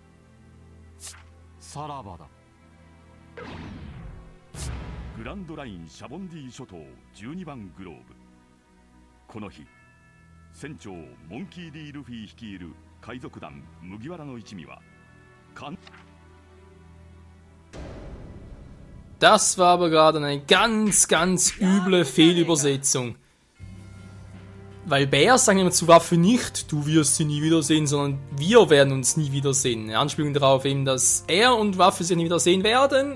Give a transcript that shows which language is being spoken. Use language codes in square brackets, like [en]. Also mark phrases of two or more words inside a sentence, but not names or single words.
[ja] さらばだ。グランドラインシャボンディ諸島12番グローブ。この日船長モンキー・D・ルフィ率いる海賊団麦わらの一味は [de] Das war aber gerade eine ganz, ganz üble Fehlübersetzung. Weil Bär sagen immer zu Waffe nicht, du wirst sie nie wiedersehen, sondern wir werden uns nie wiedersehen. Eine Anspielung darauf eben, dass er und Waffe sich nie wiedersehen werden.